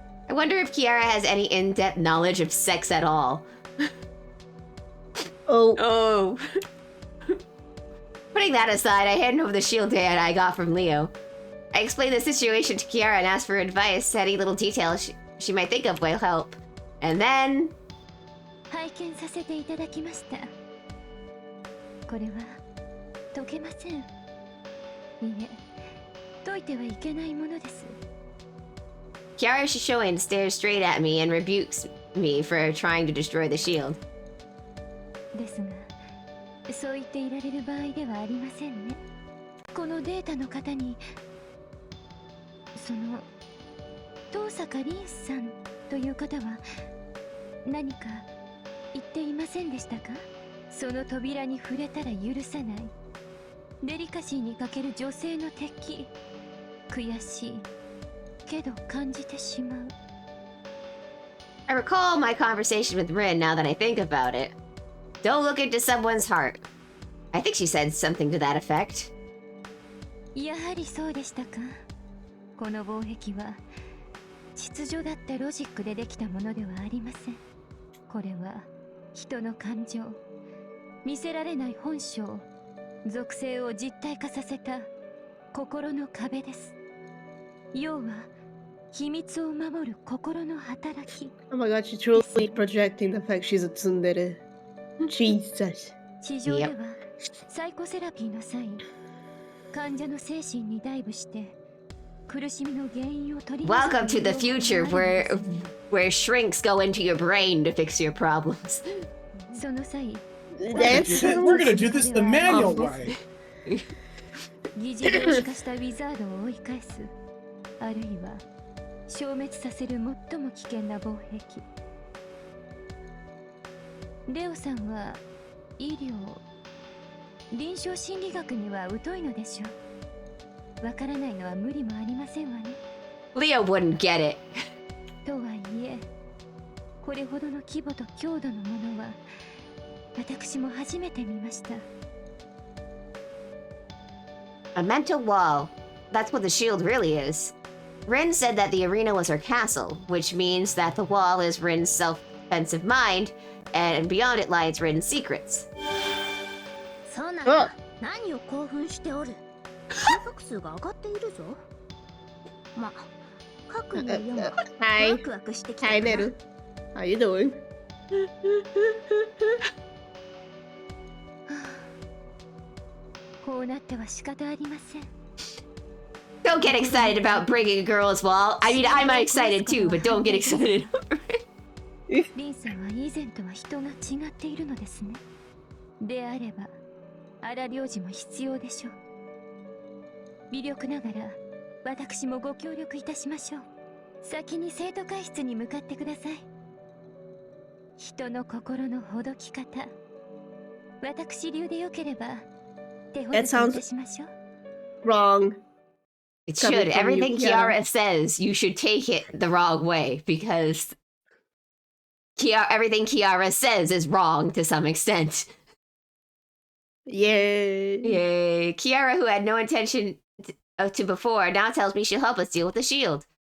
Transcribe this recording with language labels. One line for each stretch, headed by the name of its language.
English: I wonder if Kiara has any in-depth knowledge of sex at all. Oh. Putting that aside, I handed over the shield that I got from Leo. I explained the situation to Kiara and asked for advice. Any little details she might think of will help. And then...
Japanese: 拝見させていただきました。これは解けません。いえ、解いてはいけないものです。
English: Kiara Shishoin stares straight at me and rebukes me for trying to destroy the shield.
Japanese: ですが、そう言っていられる場合ではありませんね。このデータの方に、その遠坂凛さんという方は何か言っていませんでしたか？その扉に触れたら許さない。デリカシーに欠ける女性の敵。悔しいけど感じてしまう。
English: I recall my conversation with Rin now that I think about it. Don't look into someone's heart. I think she said something to that effect.
Japanese: やはりそうでしたか。この防壁は秩序だってロジックでできたものではありません。これは人の感情、見せられない本性、属性を実体化させた心の壁です。要は秘密を守る心の働き。
English: Oh my god, she's truly projecting the fact she's a tsundere. Jesus.
Japanese: 地上ではサイコセラピーの際、患者の精神にダイブして苦しみの原因を取り除く。
English: Welcome to the future where shrinks go into your brain to fix your problems.
Japanese: その際、
English: We're gonna do this the manual way.
Japanese: 疑似量子化したウィザードを追い返す、あるいは消滅させる最も危険な防壁。レオさんは医療、臨床心理学には疎いのでしょう。わからないのは無理もありませんわね。
English: Leo wouldn't get it.
Japanese: とはいえ、これほどの規模と強度のものは私も初めて見ました。
English: A mental wall. That's what the shield really is. Rin said that the arena was her castle, which means that the wall is Rin's self-defensive mind, and beyond it lies Rin's secrets.
Japanese: そうなんだ。何を興奮しておる。心拍数が上がっているぞ。ま、各有読む。ワクワクしてきたかな。
English: Hi, Neru. How you doing?
Japanese: こうなっては仕方ありません。
English: Don't get excited about breaking a girl's wall. I mean, I'm excited too, but don't get excited.
Japanese: リンさんは以前とは人が違っているのですね。であれば、荒領事も必要でしょう。微力ながら、私もご協力いたしましょう。先に生徒会室に向かってください。人の心のほどき方、私流でよければ、手ほどきいたしましょう。
English: Wrong. It should. Everything Kiara says, you should take it the wrong way, because everything Kiara says is wrong to some extent. Yay. Yay. Kiara, who had no intention to before, now tells me she'll help us deal with the shield.